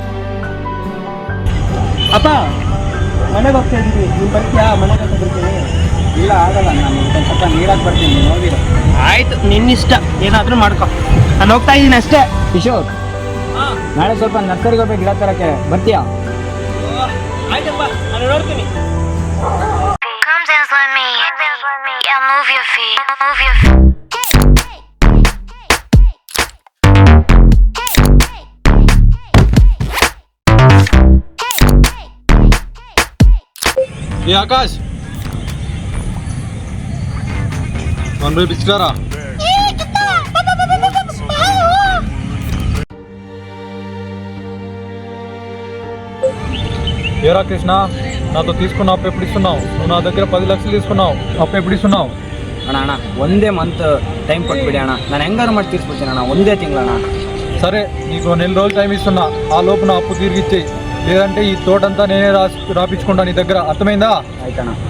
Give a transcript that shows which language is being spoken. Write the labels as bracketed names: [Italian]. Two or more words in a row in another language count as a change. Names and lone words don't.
[Kannada] ಅಪ್ಪ ಮನೆಗೆ ಹೋಗ್ತಾ ಇದ್ದೀವಿ, ನೀವು ಬರ್ತೀಯಾ? ಮನೆಗೆ ಬರ್ತೀನಿ. ಇಲ್ಲ ಆಗಲ್ಲ, ನಾನು ಸ್ವಲ್ಪ ನೀರಾಗಿ ಬರ್ತೀನಿ, ನೋಡಿರೋ. ಆಯ್ತು, ನಿನ್ನಿಷ್ಟ, ಏನಾದ್ರೂ ಮಾಡ್ಕೊ, ನಾನು ಹೋಗ್ತಾ ಇದ್ದೀನಿ ಅಷ್ಟೇ. ಕಿಶೋರ್, ನಾಳೆ ಸ್ವಲ್ಪ ನರ್ಸರಿಗೆ ಹೋಗ್ಬೇಕು, ಗಿಡ ತರಕ್ಕೆ ಬರ್ತೀಯಾ? ಆಯ್ತಪ್ಪ, ನಾನು ನೋಡ್ತೀನಿ. [English] Come dance with me. Yeah, move your feet. Move your feet. [Hindi] ये आकाश, कौन भाई बिचकारा? [Telugu] ఏరా కృష్ణ, నాతో తీసుకున్నావు అప్పు ఎప్పుడు ఇస్తున్నావు? నువ్వు నా దగ్గర 10 లక్షలు తీసుకున్నావు, అప్పు ఎప్పుడు ఇస్తున్నావు? [Kannada] ಅಣ್ಣ ಒಂದೇ ಮಂತ್ ಟೈಮ್ ಕೊಟ್ಬಿಡಿ ಅಣ್ಣ, ನಾನು ಹೆಂಗಾರು ಮಾಡಿ ತೀರ್ಸ್ಬಿಡ್ತೀನಿ ಅಣ್ಣ, ಒಂದೇ ತಿಂಗಳಣ್ಣ. [Telugu] సరే, నీకు 4 నెలలు టైం ఇస్తున్నా, ఆ లోపు నా అప్పు తిరిగి ఇచ్చేయి. లేదంటే ఈ తోటంతా నేనే రాపించుకుంటా నీ దగ్గర, అర్థమైందా? [Kannada] ಆಯ್ತಣ್ಣ.